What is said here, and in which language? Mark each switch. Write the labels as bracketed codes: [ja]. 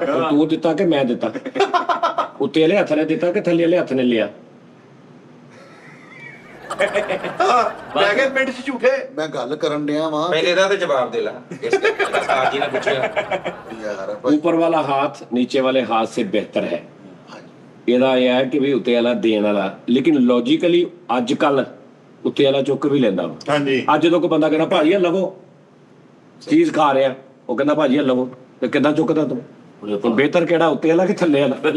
[pa] ਤੂੰ ਦਿੱਤਾ ਕਿ ਮੈਂ ਦਿੱਤਾ? ਉੱਤੇ ਵਾਲੇ ਹੱਥ ਨੇ ਦਿੱਤਾ ਕਿ ਥੱਲੇ ਵਾਲੇ ਹੱਥ ਨੇ ਲਿਆ? ਮੈਂ ਕਿਹਾ ਪਿੰਡ 'ਚ ਝੂਠੇ। ਮੈਂ ਗੱਲ ਕਰਨ ਡਿਆ ਵਾਂ ਪਹਿਲੇ ਦਾ ਤੇ ਜਵਾਬ ਦੇ ਲਾ, ਇਸ ਉਸਤਾਦ ਜੀ ਨੇ ਪੁੱਛਿਆ। ਯਾਰ [hi] ऊपर वाला हाथ नीचे वाले हाथ से बेहतर है। [pa] ਇਹਦਾ ਇਹ ਹੈ ਕਿ ਵੀ ਉੱਤੇ ਵਾਲਾ ਦੇਣ ਵਾਲਾ, ਲੇਕਿਨ ਲੌਜੀਕਲੀ ਅੱਜ ਕੱਲ ਉੱਤੇ ਵਾਲਾ ਚੁੱਕ ਵੀ ਲੈਂਦਾ ਵਾ। ਹਾਂਜੀ ਅੱਜ ਜਦੋਂ ਕੋਈ ਬੰਦਾ ਕਹਿੰਦਾ ਭਾਜੀ ਆ ਲਵੋ, ਚੀਜ਼ ਖਾ ਰਿਹਾ, ਉਹ ਕਹਿੰਦਾ ਭਾਜੀ ਆ ਲਵੋ, ਤੇ ਕਿੱਦਾਂ ਚੁੱਕਦਾ ਤੂੰ? ਹੁਣ ਬਿਹਤਰ ਕਿਹੜਾ, ਉੱਤੇ ਵਾਲਾ ਕਿ ਥੱਲੇ ਵਾਲਾ?